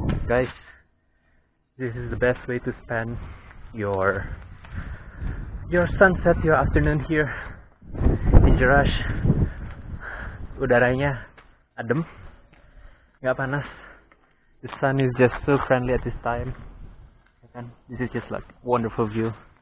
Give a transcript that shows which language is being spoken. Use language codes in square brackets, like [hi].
[en] Guys, this is the best way to spend your sunset, your afternoon here in Jerash. [id] Udaranya adem, nggak panas. [en] The sun is just so friendly at this time. This is just like wonderful view.